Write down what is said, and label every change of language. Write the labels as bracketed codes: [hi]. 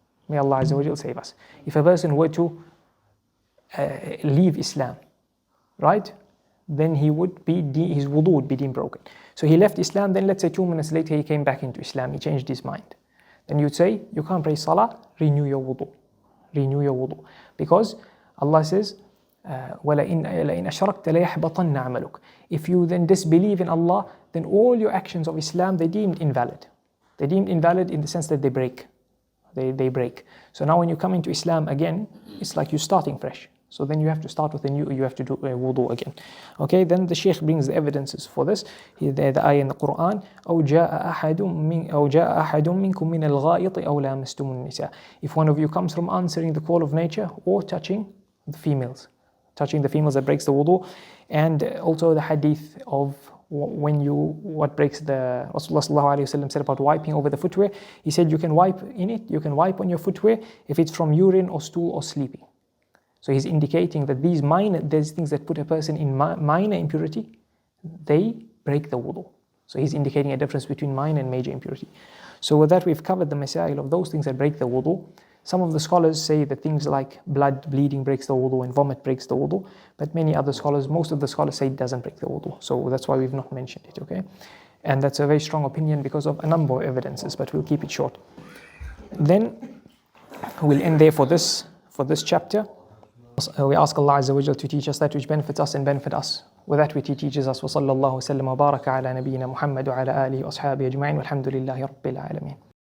[en] May Allah Azza wa Jal save us. If a person were to leave Islam, right, then his wudu would be deemed broken. So he left Islam, then let's say 2 minutes later he came back into Islam, he changed his mind. Then you'd say, you can't pray salah, renew your wudu. Renew your wudu. Because Allah says, [ar] وَلَئِنْ أَشْرَكْتَ لَيَحْبَطَنَّ عَمَلُكَ. [en] If you then disbelieve in Allah, then all your actions of Islam, they're deemed invalid. They're deemed invalid in the sense that they break. They break. So now when you come into Islam again, it's like you're starting fresh. So then you have to start with you have to do wudu again. Okay, then the Shaykh brings the evidences for this. The ayah in the Quran, [ar] أَوْ جَاءَ أَحَدٌ مِّنكُم مِّنَ الْغَائِطِ أَوْ لَامَسْتُمُ النِّسَاءَ. [en] If one of you comes from answering the call of nature or touching the females. Touching the females, that breaks the wudu. And also the hadith of what breaks the Rasulullah sallallahu alayhi wa sallam said about wiping over the footwear. He said you can wipe in it, you can wipe on your footwear if it's from urine or stool or sleeping. So he's indicating that there's things that put a person in minor impurity, they break the wudu. So he's indicating a difference between minor and major impurity. So with that we've covered the masail of those things that break the wudu. Some of the scholars say that things like blood, bleeding breaks the wudu and vomit breaks the wudu. But most of the scholars say it doesn't break the wudu. So that's why we've not mentioned it, okay? And that's a very strong opinion because of a number of evidences, but we'll keep it short. Then we'll end there for this chapter. We ask Allah Azza wa Jal to teach us that which benefits us and benefit us. With that which He teaches us. [ar] وصلى الله وسلم وبارك على نبينا محمد وعلى آله وأصحابه أجمعين والحمد لله رب العالمين.